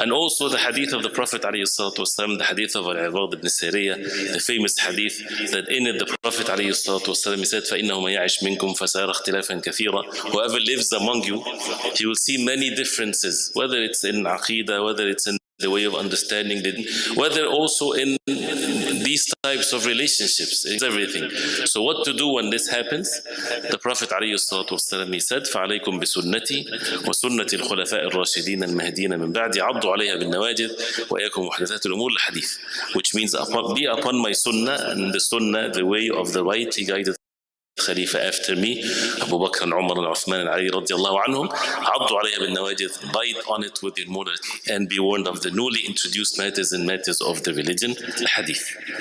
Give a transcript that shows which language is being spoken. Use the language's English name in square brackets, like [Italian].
[English] And also the hadith of the Prophet ﷺ, the hadith of Al-Ibad ibn Sariya, the famous hadith that in it the Prophet ﷺ, he said, [Arabic] فَإِنَّهُ مَن يَعِشْ مِنْكُمْ فَسَيَرَى اخْتِلَافًا كَثِيرًا. [English] Whoever lives among you, he will see many differences, whether it's in Aqidah, whether it's in the way of understanding, whether also in these types of relationships, it's everything. So what to do when this happens? The Prophet ﷺ, he said, [Arabic] فَعَلَيْكُمْ بِسُنَّتِي وَسُنَّةِ الْخُلَفَاءِ الرَّاشِدِينَ الْمَهْدِينَ مِنْ بَعْدِ عَضُّوا عَلَيْهَا بِالنَّوَاجِذِ وَإِيَّاكُمْ وَمُحْدَثَاتِ الْأُمُورِ الْحَدِيثِ. [English] Which means be upon my sunnah, and the sunnah, the way of the rightly guided Khalifa after me, Abu Bakr and Umar and Uthman and Ali radiallahu anhum, [Arabic] عضوا عليها بالنواجذ, [English] bite on it with your mortar and be warned of the newly introduced matters and matters of the religion, hadith.